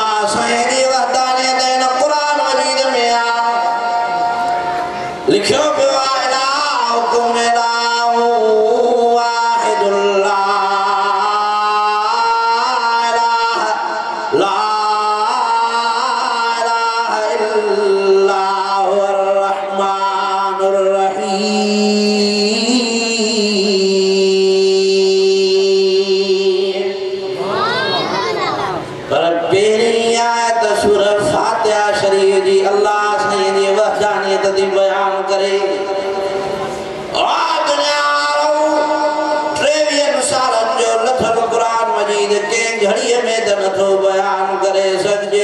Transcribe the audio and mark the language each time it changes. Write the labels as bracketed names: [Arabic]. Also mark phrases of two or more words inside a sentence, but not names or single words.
[Sindhi] سائين وحدانيت هن قرآن مجيد ۾ آ لکيو پيو آهي [Arabic] إلهكم إله واحدالله لا إله إلا هو الرحمن الرحيم. [Sindhi] پر پهرين آيت سورة فاتحه شريف جي الله سائين جي وحدانيت دي بيان ڪري. گهڙيءَ ۾ ته نٿو بيان ڪري سگهجي.